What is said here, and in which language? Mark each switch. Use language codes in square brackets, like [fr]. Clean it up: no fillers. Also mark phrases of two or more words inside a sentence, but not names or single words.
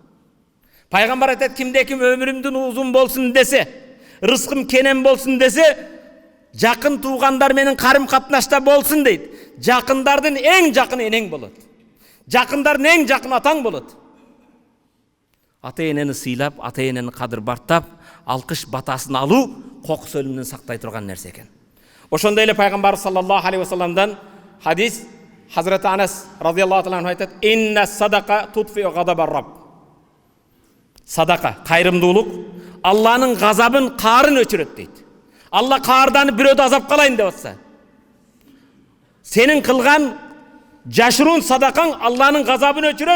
[kk] Пайғамбар айтады, кімде-кім өмірімдің ұзын болсын десе, рызқым кенен болсын десе, жақын туғандар менің қарым қатынаста болсын дейді. Жақындардың ең жақын енең болады. Жақындардың ең жақын атаң болады. Ата-енені сыйлап, ата-енені қадір бартап, алқыш батасын алу қоқыс өлімнен сақтай тұрған нәрсе екен. [ky] Ошондай эле пайгамбар [ar] صلى الله عليه وسلم [ky] хадис Хазрат Анас [ar] رضي الله عنه [ky] айтат: [ar] "إن الصدقة تطفئ غضب الرب." [ky] Садака, кайрымдуулук Алланын газабын, карын өчүрөт дейт. Алла каардан бирөөдү азап калайын деп атса, сенин кылган жашыруун садакаң Алланын газабын өчүрөт.